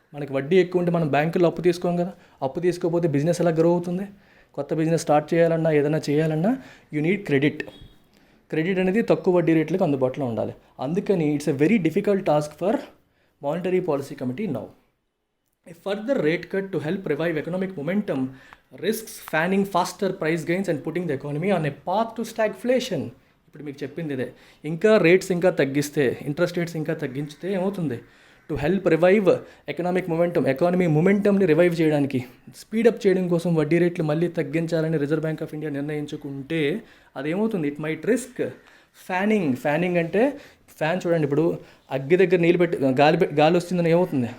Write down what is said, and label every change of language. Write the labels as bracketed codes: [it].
[te] మనకి వడ్డీ ఎక్కువ ఉంటే మనం బ్యాంకుల్లో అప్పు తీసుకోం కదా, అప్పు తీసుకోకపోతే బిజినెస్ ఎలా గ్రో అవుతుంది? కొత్త బిజినెస్ స్టార్ట్ చేయాలన్నా ఏదైనా చేయాలన్నా [en] you need credit [te] అనేది తక్కువ వడ్డీ రేట్లకు అందుబాటులో ఉండాలి. [en] అందుకని it's a very difficult task for monetary policy committee now. A further rate cut to help revive economic momentum risks fanning faster price gains and putting the economy on a path to stagflation. [te] ఇప్పుడు మీకు చెప్పింది ఇదే. ఇంకా rates ఇంకా తగ్గిస్తే, interest rates ఇంకా తగ్గించితే ఏమవుతుంది? [en] to help revive economic momentum, [te] economy మొమెంటమ్ని revive చేయడానికి, స్పీడప్ చేయడం కోసం వడ్డీ రేట్లు మళ్ళీ తగ్గించాలని reserve bank of India నిర్ణయించుకుంటే అదేమవుతుంది? [en] it might risk fanning [te] అంటే ఫ్యాన్ చూడండి, ఇప్పుడు అగ్గి దగ్గర నీళ్ళు పెట్టి గాలి వస్తుందని ఏమవుతుంది?